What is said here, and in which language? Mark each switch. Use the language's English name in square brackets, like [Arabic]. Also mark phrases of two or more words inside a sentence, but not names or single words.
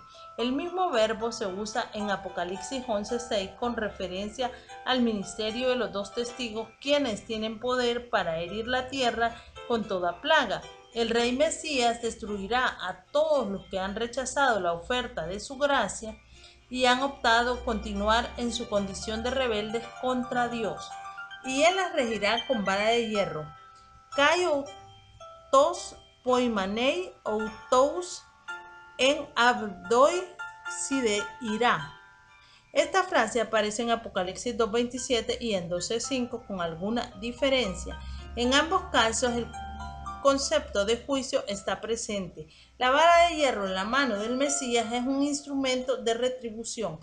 [Spanish] El mismo verbo se usa en Apocalipsis 11:6 con referencia al ministerio de los dos testigos, quienes tienen poder para herir la tierra con toda plaga. El rey Mesías destruirá a todos los que han rechazado la oferta de su gracia y han optado continuar en su condición de rebeldes contra Dios. Y él las regirá con vara de hierro. [Greek] καὶ αὐτὸς ποιμανεῖ αὐτοὺς ἐν ῥάβδῳ σιδηρᾷ. [Spanish] Esta frase aparece en Apocalipsis 2:27 y en 12:5 con alguna diferencia. En ambos casos el concepto de juicio está presente. La vara de hierro en la mano del Mesías es un instrumento de retribución.